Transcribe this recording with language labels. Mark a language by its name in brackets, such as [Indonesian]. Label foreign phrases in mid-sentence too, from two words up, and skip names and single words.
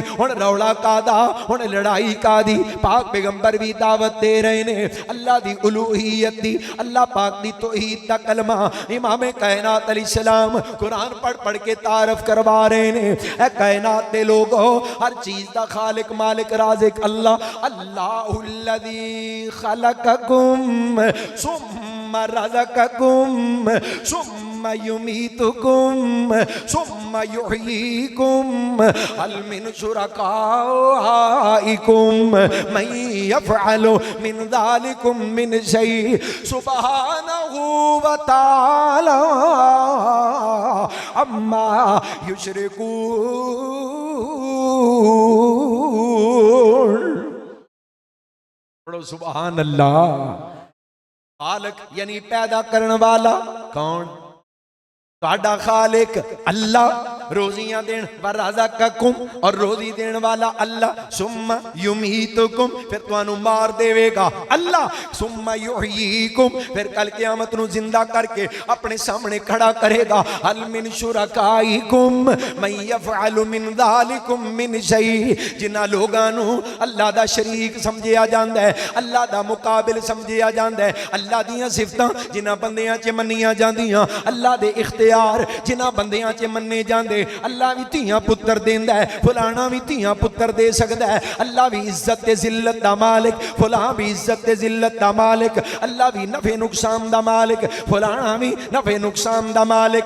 [Punjabi] ہن رولا کادا، ہن لڑائی کادی، پاک پیغمبر بھی دعوت دے رہے نے اللہ دی الوہیت دی، اللہ پاک دی توحید دا کلمہ امام کائنات علیہ السلام قرآن پڑھ پڑھ کے تعارف کروا رہے نے. اے کائنات دے لوگو، ہر چیز دا خالق مالک رازق اللہ, [Arabic] الله الذي خلقكم ثم رزقكم ثم يميتكم ثم يحييكم هل من شركائكم من يفعل من ذلكم من شيء سبحانه وتعالى عما يشركون. [Punjabi] پڑھو [Arabic] سبحان الله. [Urdu] خالق یعنی پیدا کرنے والا کون? [Punjabi] تہاڈا خالق اللہ، روزیاں دین ورزقکم اور روزی دین والا اللہ, [Arabic] ثم يميتكم [Punjabi] پھر تہانوں مار دیوے گا اللہ, [Arabic] ثم يحييكم [Punjabi] پھر کل قیامت نوں زندہ کر کے اپنے سامنے کھڑا کرے گا. [Arabic] هل من شركائكم من يفعل من ذلكم من شيء, [Punjabi] جنہاں لوکاں نوں اللہ دا شریک سمجھیا جاندا ہے، اللہ دا مقابل سمجھیا جاندا ہے، اللہ دیاں صفتاں جنہاں بندیاں چ منیاں جاندیاں، اللہ دے اختیار جنہاں بندیاں چ منے جاندے، اللہ بھی دھیاں پتر دیندا ہے، فلانا بھی دھیاں پتر دے سکدا ہے، اللہ بھی عزت تے ذلت دا مالک، فلانا بھی عزت تے ذلت دا مالک، اللہ بھی نفے نقصان دا مالک، فلانا بھی نفے نقصان دا مالک.